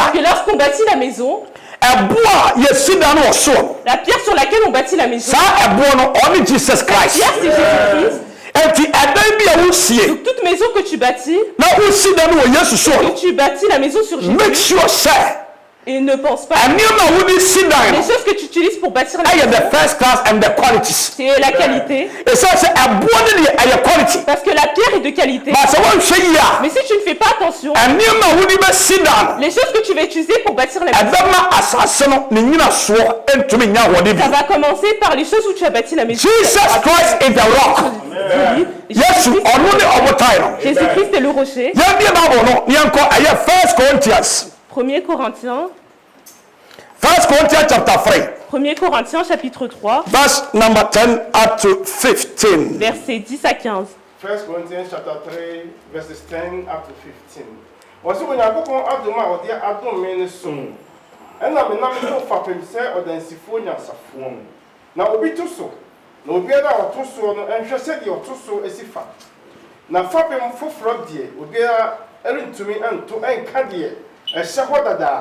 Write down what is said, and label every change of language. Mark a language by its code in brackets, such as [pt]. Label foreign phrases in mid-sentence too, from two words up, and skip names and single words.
[fr] que lorsqu'on bâtit la maison, [ak] a ɛboɔ a yɛsi dan no wɔ soɔ no [fr] la pierre sur laquelle on bâtit la maison, [ak] saa ɛboɔ no ɔne Jesus Christ [fr] pierre c'est Jésus-Christ. [ak] enti ɛdan bi a wosie [fr] Donc toute maison que tu bâtis, [ak] na wosi dan no wɔ Yesu soɔ no [fr] que tu bâtis la maison sur Jésus, [en] make sure sɛ [fr] et ne pense pas [ak] nneɛma a wode si dan [fr] les [ak] no [fr] choses que tu utilises pour bâtir la [ak] ɛyɛ [fr] maison, [en] the first class and the qualities [fr] c'est la qualité. [ak] ɛsiane sɛ ɛboɔ no deɛ ɛyɛ quality [fr] Parce que la pierre est de qualité. [ak] ba sɛ woanhwɛ yie a [fr] Mais si tu ne fais pas attention, [ak] nneɛma a wode bɛsi dan no [fr] les choses que tu vas utiliser pour bâtir la maison, [ak] ɛbɛma asase no ne nyinasoɔ ntumi nya ahoɔden bi [fr] ça va commencer par les choses où tu as bâti la maison. [en] Jesus Christ is the rock [ak] Yesu ɔno ne ɔbotan no [fr] Jésus-Christ est le rocher. [ak] yɛbie bible no yɛnkɔ ɛyɛ 1 Corinthians [fr] 1 Corinthiens, [en] 1 Corinthians chapter 3 [fr] 1 Corinthiens chapitre 3, [en] verse number 10 up to 15 [fr] versets 10 à 15. [en] 1 Corinthians chapter 3 verses 10 up to 15. [ak] Wɔsi Onyankopɔn adom a ɔde adom me ne so. Ɛna me nam no fapem sɛ ɔdansifoɔ nyansafoɔ. Na obi to so. Na obiara a ɔto so no ɛnhwɛ sɛ deɛ ɔto so esi fa. Na fapem foforɔ deɛ obiara ɛrentumi ɛnto ɛnka deɛ ɛhyɛ hɔ dadaa.